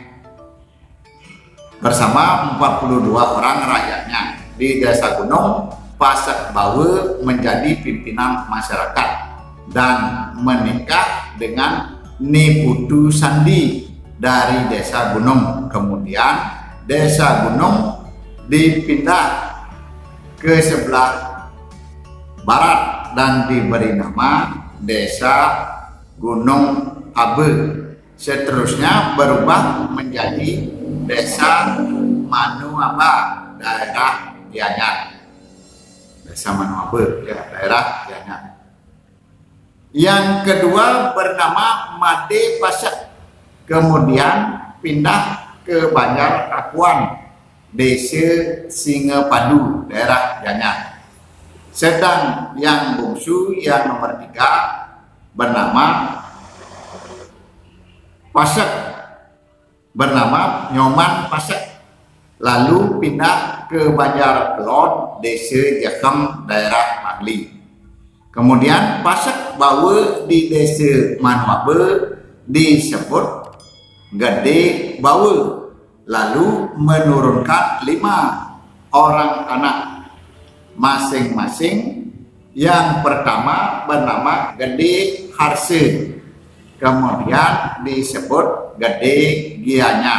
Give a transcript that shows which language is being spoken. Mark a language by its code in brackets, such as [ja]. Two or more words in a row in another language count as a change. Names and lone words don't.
[id] Di desa Gunung, Pasek Bawe menjadi pimpinan masyarakat dan menikah dengan Ni Putu Sandi dari desa Gunung. Kemudian desa Gunung dipindah ke sebelah barat dan diberi nama Desa Gunung Abe. Seterusnya berubah menjadi Desa Manuaba, daerah Gianyar. Desa Manuabe, ya, daerah Gianyar. Yang kedua bernama Made Pasek, kemudian pindah ke Banjar Kapuan, Desa Singapadu, daerah Gianyar. Sedang yang bungsu, yang nomor 3 bernama Pasek, bernama Nyoman Pasek, lalu pindah ke Banjar Kelon, Desa Jakem, daerah Magli. Kemudian Pasek Bawe di Desa Manuabe disebut Gede Bawe, lalu menurunkan 5 orang anak masing-masing. Yang pertama bernama Gede Harse, kemudian disebut Gede Gianyar.